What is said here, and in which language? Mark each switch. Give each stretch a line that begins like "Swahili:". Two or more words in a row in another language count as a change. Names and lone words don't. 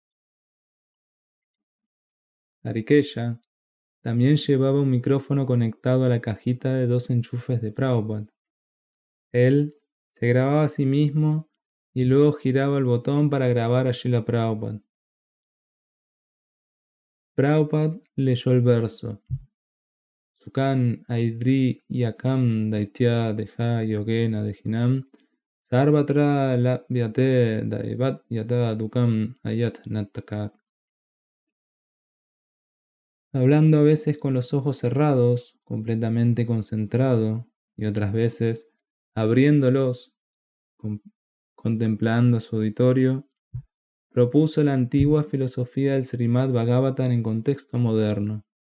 Spanish: Harikeya también llevaba un micrófono conectado a la cajita de 2 enchufes de Prabhupada. Él se grababa a sí mismo y luego giraba el botón para grabar a Srila Prabhupada. Prabhupada leyó el verso:
Sanskrit: Sukan aidri yakam daitya deha yogena dehinam sarvatra labhyate daivat yata dukam ayat natakak.
Spanish: Hablando a veces con los ojos cerrados, completamente concentrado, y otras veces abriéndolos, contemplando su auditorio, propuso la antigua filosofía del Srimad Bhagavatam en contexto moderno.